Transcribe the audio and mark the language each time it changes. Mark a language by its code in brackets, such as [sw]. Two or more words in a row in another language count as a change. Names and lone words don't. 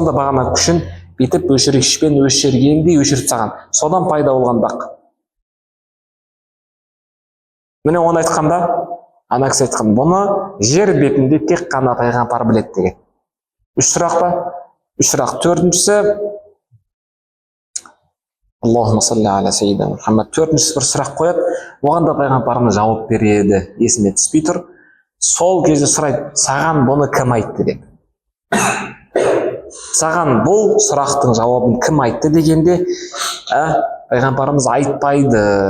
[kk] Сонда бағана күшін бетіп өшіргішпен өшіргендей өшіріп тастаған. Содан пайда болған дақ. Міне оны айтқанда, ана кісі айтқан, бұны жер бетінде тек қана пайғамбар біледі деген. Үш сұрақ па? Үш сұрақ. Төртіншісі, [ar] اللهم صل على سيدنا محمد. [kk] Төртіншісі бір сұрақ қояды, оған да пайғамбарымыз жауап береді, есіме түспей тұр. Сол кезде сұрайды, саған бұны кім айтты деп. Саған бұл сұрақтың жауабын кім айтты дегенде, пайғамбарымыз айтпайды.